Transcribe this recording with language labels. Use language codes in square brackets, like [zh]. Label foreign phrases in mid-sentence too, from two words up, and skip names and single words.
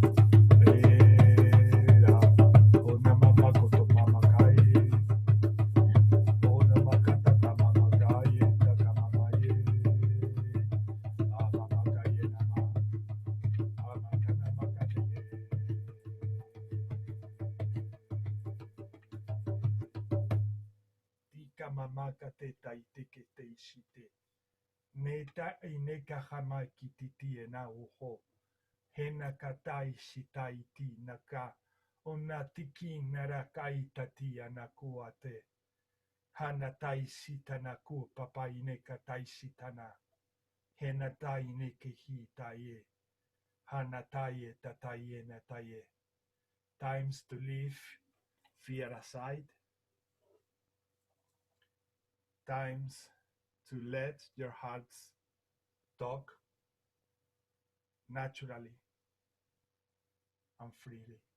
[en] era, o namama koto mamakaye, o namakatata mamakaye, takamamaye, amamakaye nama, amakanamakaye. Tika mamaka te taiteke te ishite. Neta ineka hamaki titi ena uho. Hena katai shitaiti naka. Onatiki narakai tati anakuate. Hana tai sitanaku papa ineka tai sitana. Hena tai neke hi taie. Hana taie tataie nataie. Times to leave fear aside. Times to let your hearts talk naturally and freely.